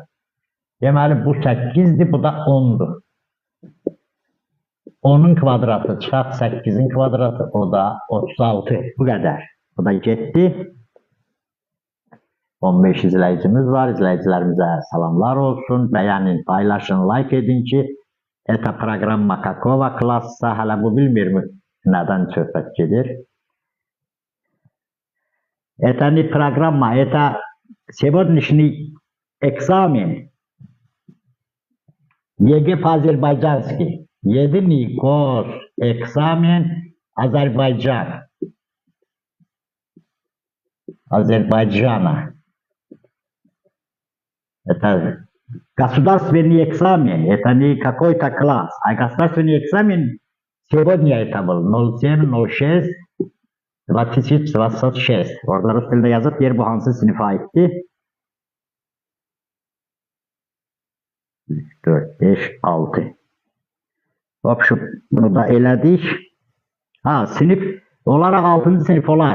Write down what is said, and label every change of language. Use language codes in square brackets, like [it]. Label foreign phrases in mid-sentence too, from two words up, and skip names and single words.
[az] Deməli, bu 8-dir, bu da 10-dur. 10'un kvadratı çıxaq 8'in kvadratı, o da 36. Bu qədər. Bu da getdi. 15 izləyicimiz var. İzləyicilərimizə salamlar olsun. Bəyənin, paylaşın, like edin ki, [ru] это программа какого класса, [az] hələ bu bilmirmi nədən söhbət gedir. [ru] Это не программа, это сегодняшний экзамен. ЕГЭ по-азербайджански. Единый гос экзамен Азербайджан. Азербайджана. Это государственный экзамен, это не какой-то класс, а государственный экзамен сегодня это был 07.06 2026. [az] Orada Rus dildə yazıb, yer bu hansı sinife aittir? 4, 5, 6. Hop, bunu da elədik. Ha, sinif olaraq 6-cı sinif olar.